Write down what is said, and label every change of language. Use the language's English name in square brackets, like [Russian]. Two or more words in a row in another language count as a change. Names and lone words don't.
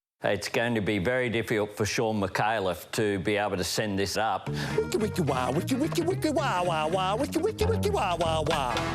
[English] It's going to be very difficult for Shaun Micallefs to be able to send this up. Wiki wiki wah, wiki wiki wiki wah wah wah, wiki wiki wiki wah wah wah.